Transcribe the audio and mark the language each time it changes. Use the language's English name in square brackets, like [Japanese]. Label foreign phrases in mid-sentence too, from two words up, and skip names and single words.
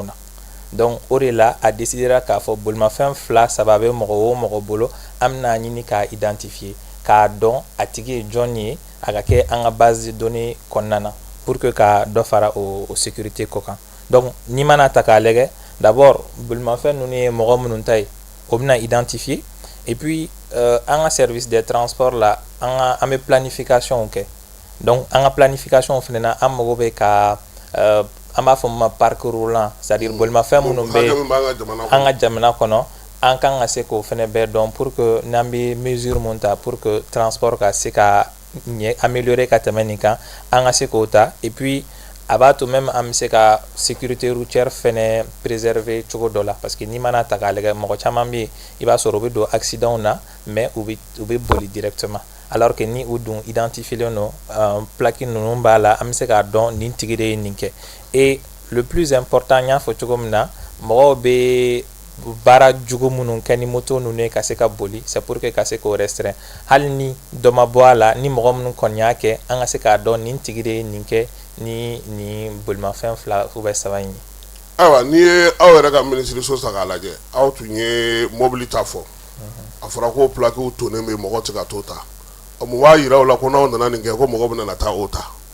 [Bambara] na donc o de la a décidera k'a fɔ bolimafɛn 2 3 bɛ mɔgɔ o mɔgɔ bolo an bɛna ɲini k'a identifier k'a dɔn a tigi ye jɔn ye a ka kɛ an ka [French] base de données [Bambara] kɔnɔna na [French] pour que [Bambara] ka dɔ fara o sécurité ko kan donc n'i mana ta k'a lajɛ d'abord bolimafɛn ninnu ye mɔgɔ minnu ta ye o bɛna identifier [French] et puis [Bambara] an ka [French] service des transports [Bambara] la an bɛ planification kɛ donc an ka planification fɛnɛ na an mago bɛ ka an b'a fɔ min ma [French] parc roulant c'est à dire [Bambara] bolimafɛn minnu bɛ an ka jamana kɔnɔ an kan ka se k'o fɛnɛ bɛɛ dɔn [French] pour que [Bambara] n'an bɛ mesure mun ta [French] pour que transport [Bambara] ka se ka améliorer ka tɛmɛ nin kan an ka se k'o ta [French] et puis [Bambara] a b'a to même an bɛ se ka [French] sécurité routière [Bambara] fɛnɛ préserver cogo dɔ la [French] parce que [Bambara] n'i mana ta k'a lajɛ mɔgɔ caman bɛ yen i b'a sɔrɔ u bɛ don accident na mais u bɛ boli directement [French] alors que [Bambara] ni u dun identifielen don plaque ninnu b'a la an bɛ se k'a dɔn nin tigi de ye nin kɛ [French] et le plus important [Bambara] n y'a fɔ cogo min na mɔgɔw bɛ baara jugu minnu kɛ ni moto ninnu ye ka se ka boli [French] c'est pour que [Bambara] ka se k'o restreindre hali ni dɔ ma bɔ a la ni mɔgɔ minnu kɔni y'a kɛ an ka se k'a dɔn nin tigi de ye nin kɛ ni bolimafɛn 2 ou bien 3 in ye. Ayiwa n'i ye aw yɛrɛ ka minisiriso ta k'a lajɛ aw tun ye mobili ta fɔ a fɔra ko plaquew tonnen bɛ mɔgɔ tɛ ka t'o ta mun b'a yira o la ko n'aw nana nin kɛ ko mɔgɔ bɛna taa o ta.